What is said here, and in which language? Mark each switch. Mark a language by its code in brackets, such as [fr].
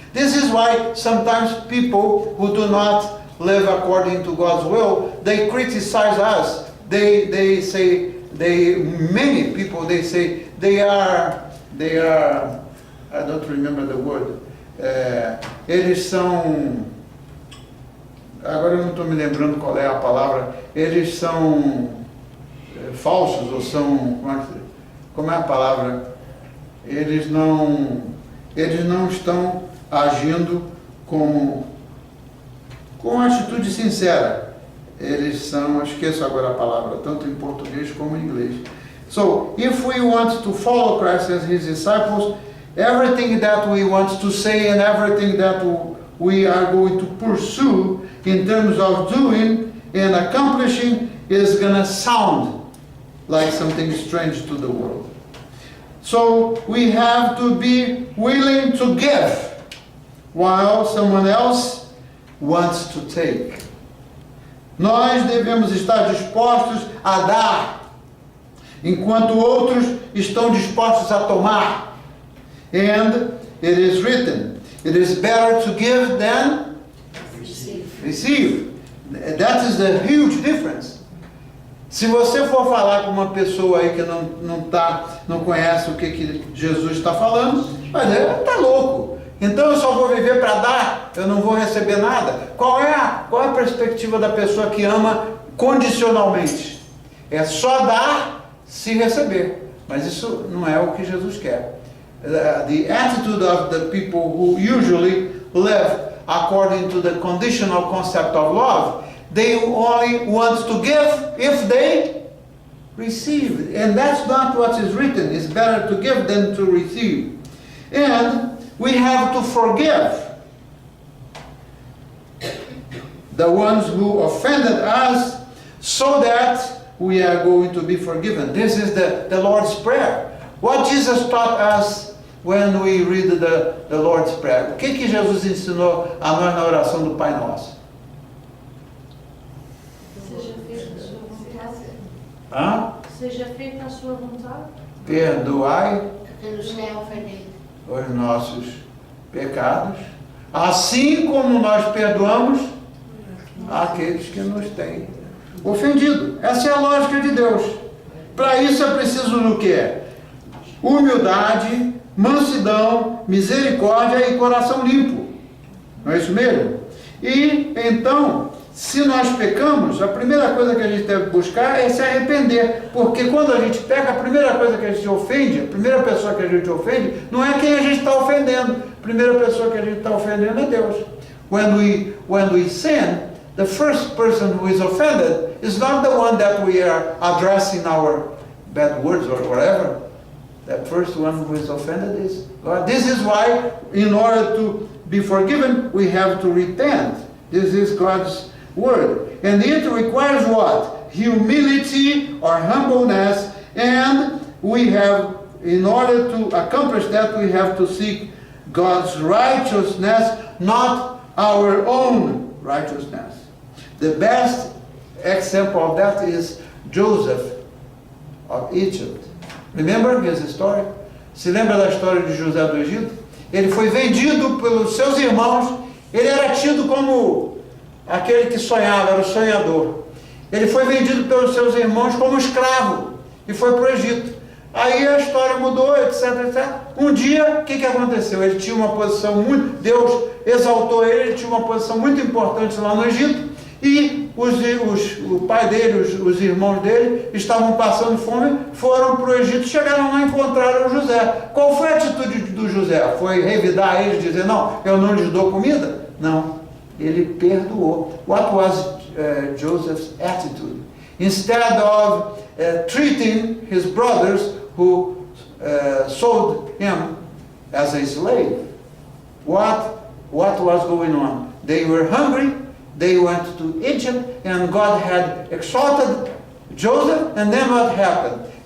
[en] This is why sometimes people who do not live according to God's will, they criticize us. They say, many people, they say they are, I don't remember the word. [pt] Eles são, agora eu não estou me lembrando qual é a palavra. Eles são falsos ou são, como é a palavra? Eles não estão agindo com atitude sincera. Eles são, esqueço agora a palavra, tanto em português como em inglês. [en] So, if we want to follow Christ as his disciples, everything that we want to say and everything that we are going to pursue in terms of doing and accomplishing is going to sound like something strange to the world. So we have to be willing to give while someone else wants to take. [pt] Nós devemos estar dispostos a dar, enquanto outros estão dispostos a tomar. [en] And it is written, it is better to give than receive. That is the huge difference. [pt] Se você for falar com uma pessoa aí que não conhece o que Jesus está falando, vai dizer, está louco. Então eu só vou viver para dar, eu não vou receber nada. Qual é a perspectiva da pessoa que ama condicionalmente? É só dar se receber. Mas isso não é o que Jesus quer. [en] The attitude of the people who usually live according to the conditional concept of love, they only want to give if they receive. And that's not what is written. It's better to give than to receive. And we have to forgive the ones who offended us so that we are going to be forgiven. This is the Lord's Prayer. What Jesus taught us when we read the Lord's Prayer. [pt] O que Jesus ensinou a nós na oração do Pai Nosso? Seja feita a sua vontade. Hã? Seja feita a sua vontade. Perdoai Que nos tem ofendido. os nossos pecados, assim como nós perdoamos aqueles que nos têm ofendido. Essa é a lógica de Deus. Para isso é preciso do quê? Humildade, mansidão, misericórdia e coração limpo. Não é isso mesmo? E então, se nós pecamos, a primeira coisa que a gente deve buscar é se arrepender. Porque quando a gente peca, a primeira coisa que a gente ofende, a primeira pessoa que a gente ofende, não é quem a gente está ofendendo. A primeira pessoa que a gente está ofendendo é Deus. [en] When we sin, the first person who is offended is not the one that we are addressing our bad words or whatever. The first one who is offended is God. This is why, in order to be forgiven, we have to repent. This is God's word. And it requires what? Humility or humbleness. And we have, in order to accomplish that, we have to seek God's righteousness, not our own righteousness. The best example of that is Joseph of Egypt. Remember his story? [pt] Se lembra da história de José do Egito? Ele foi vendido pelos seus irmãos. Ele era tido como aquele que sonhava, era o sonhador. Ele foi vendido pelos seus irmãos como escravo e foi para o Egito. Aí a história mudou, etc, etc. Um dia, o que aconteceu? Ele tinha uma posição muito... Deus exaltou ele tinha uma posição muito importante lá no Egito. E o pai dele, os irmãos dele, estavam passando fome, foram para o Egito, chegaram lá e encontraram José. Qual foi a atitude do José? Foi revidar eles, dizer, não, eu não lhes dou comida? Não, ele perdoou. [en] What was Joseph's attitude? Instead of treating his brothers who sold him as a slave. What was going on? They were hungry, they went to Egypt, and God had exalted Joseph, and then what happened?